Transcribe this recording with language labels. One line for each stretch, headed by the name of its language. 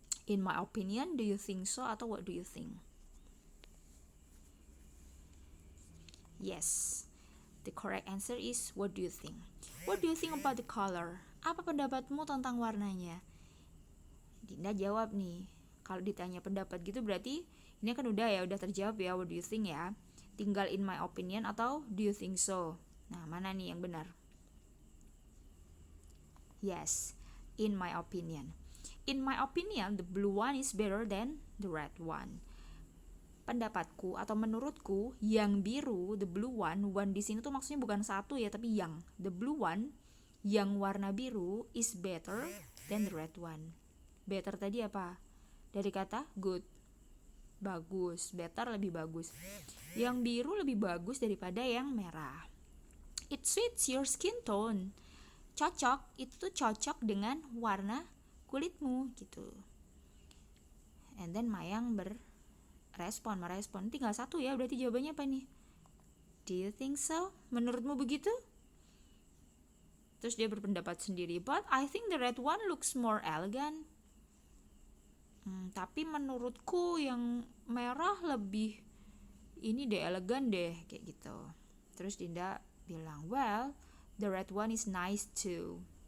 English: In my opinion, do you think so,
Indonesian: atau
English: what do you think? Yes, the correct answer is what do you think? What do you think about the color?
Indonesian: Apa pendapatmu tentang warnanya? Dinda jawab nih. Kalau ditanya pendapat gitu berarti ini kan udah terjawab ya,
English: what do you think
Indonesian: ya. Tinggal
English: in my opinion
Indonesian: atau
English: do you think so.
Indonesian: Nah, mana nih yang benar?
English: Yes, in my opinion. In my opinion, the blue one is better than the red one.
Indonesian: Pendapatku atau menurutku, yang biru,
English: the blue one
Indonesian: di sini tuh maksudnya bukan satu ya, tapi yang.
English: The blue one,
Indonesian: yang warna biru
English: is better than the red one. Better
Indonesian: tadi apa? Dari kata
English: good.
Indonesian: Bagus, better lebih bagus. Yang biru lebih bagus daripada yang merah.
English: It suits your skin tone.
Indonesian: Itu cocok dengan warna kulitmu gitu.
English: And then
Indonesian: Mayang merespon. Tinggal 1 ya, berarti jawabannya apa nih?
English: Do you think so?
Indonesian: Menurutmu begitu? Terus dia berpendapat sendiri,
English: but I think the red one looks more elegant.
Indonesian: Tapi menurutku yang merah lebih ini deh elegan deh kayak gitu. Terus Dinda bilang,
English: well, the red one is nice too.